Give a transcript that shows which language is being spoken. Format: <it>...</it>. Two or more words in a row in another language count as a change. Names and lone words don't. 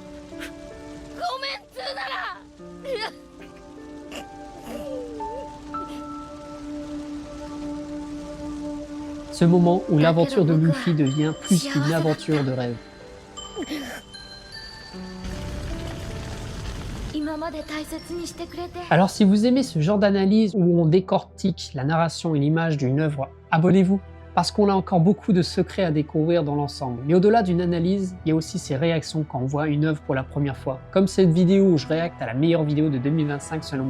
<fr>Ce moment où l'aventure de Luffy devient plus qu'une aventure de rêve.</fr> <ja>今まで大切にしてくれて。</ja> <fr>Alors si vous aimez ce genre d'analyse où on décortique la narration et l'image d'une œuvre, abonnez-vous, parce qu'on a encore beaucoup de secrets à découvrir dans l'ensemble. Mais au-delà d'une analyse, il y a aussi ces réactions quand on voit une œuvre pour la première fois, comme cette vidéo où je réacte à la meilleure vidéo de 2025 selon moi.</fr>